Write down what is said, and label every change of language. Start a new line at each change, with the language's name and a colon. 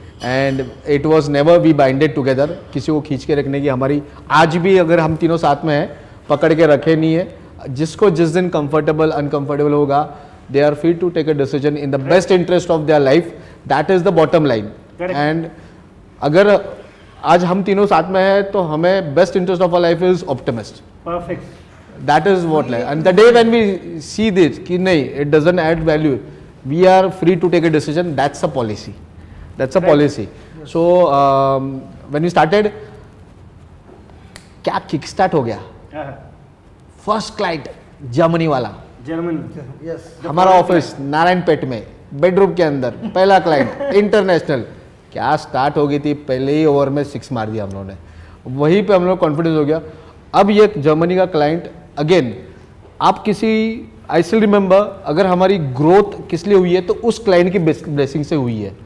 English: and it was never be binded together,
Hindi: किसी को खींच के रखने की हमारी आज भी अगर हम तीनों साथ में हैं पकड़ के रखे नहीं है. जिसको जिस दिन कंफर्टेबल अनकंफर्टेबल होगा,
English: They are free to take a decision in the best interest of their life. That is the bottom line.
Hindi: And अगर आज हम तीनों साथ में हैं तो हमें
English: Best interest of our life is optimist. Perfect. That is what like, and the day when we see this
Hindi: कि नहीं,
English: it doesn't add value, we are free to take a decision. That's a policy. That's a policy. So when we started,
Hindi: क्या kick start हो गया.
English: First client Germany वाला, Germany. Yes
Hindi: हमारा office Narayanpet में bedroom के अंदर पहला क्लाइंट इंटरनेशनल. क्या स्टार्ट हो गई थी, पहले ही ओवर में 6 मार दिया हम लोगों ने. वहीं पे हम लोग कॉन्फिडेंस हो गया. अब ये जर्मनी का क्लाइंट अगेन, आप किसी,
English: I still remember,
Hindi: अगर हमारी ग्रोथ किस लिए हुई है तो उस क्लाइंट की ब्लेसिंग से हुई है.